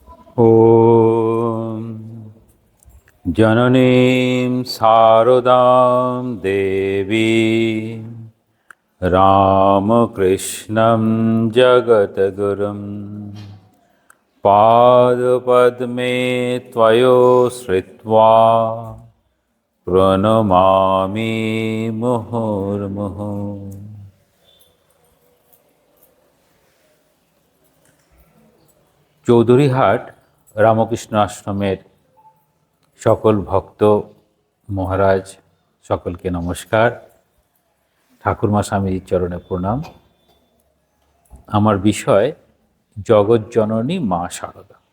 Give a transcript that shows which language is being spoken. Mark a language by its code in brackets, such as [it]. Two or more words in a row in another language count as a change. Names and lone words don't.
[sa] ॐ जननीं शारदां देवीं रामकृष्णं जगद्गुरुं पादपद्मे त्वयोश्रित्वा प्रणमामि मुहुर्मुहुः। [bn] চৌধুরীহাট রামকৃষ্ণ আশ্রমের সকল ভক্ত মহারাজ সকলকে নমস্কার। ঠাকুরমা স্বামীজির চরণে প্রণাম। আমার বিষয় জগজ্জননী মা শারদা।